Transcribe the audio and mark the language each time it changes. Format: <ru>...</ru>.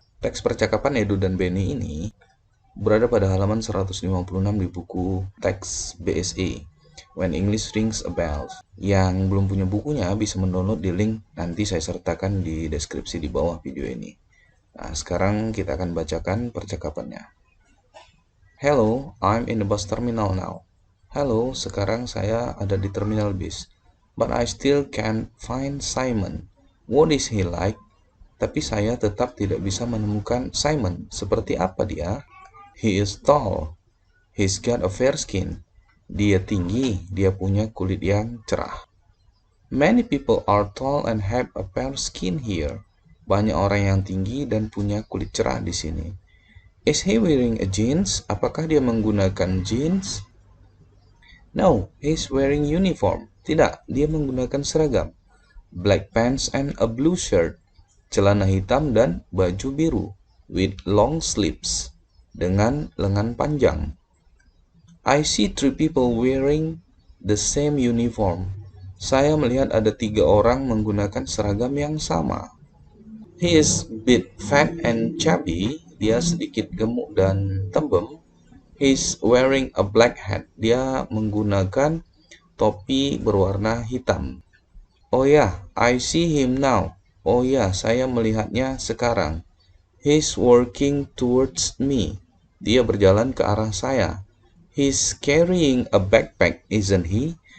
<id>Teks percakapan Edo dan Benny ini berada pada halaman 156 di buku teks BSE. When English Rings a Bell. Yang belum punya bukunya bisa mendownload di link nanti saya sertakan di deskripsi di bawah video ini. Nah, sekarang kita akan bacakan percakapannya.</id> <en>Hello, I'm in the bus terminal now.</en> <id>Halo, sekarang saya ada di terminal bis.</id> <en>But I still can't find Simon. What is he like?</en> <id>Tapi saya tetap tidak bisa menemukan Simon. Seperti apa dia?</id> <en>He is tall. He's got a fair skin.</en> <id>Dia tinggi, dia punya kulit yang cerah.</id> <en>Many people are tall and have a fair skin here.</en> <id>Banyak orang yang tinggi dan punya kulit cerah di sini.</id> <en>Is he wearing a jeans?</en> <id>Apakah dia menggunakan jeans?</id> <en>No, he's wearing uniform.</en> <id>Tidak, dia menggunakan seragam.</id> <en>Black pants and a blue shirt.</en> <id>Celana hitam dan baju biru.</id> <en>With long sleeves.</en> <id>Dengan lengan panjang.</id> <en>I see 3 people wearing the same uniform.</en> <id>Saya melihat ada 3 orang menggunakan seragam yang sama.</id> <en>He is bit fat and chubby.</en> <id>Dia sedikit gemuk dan tembem.</id> <en>He's wearing a black hat.</en> <id>Dia menggunakan topi berwarna hitam.</id> <en>Oh ya, I see him now.</en> <id>Oh ya, saya melihatnya sekarang.</id> <en>He's working towards me.</en> <id>Dia berjalan ke arah saya.</id> <en>He's carrying a backpack, isn't he?</en>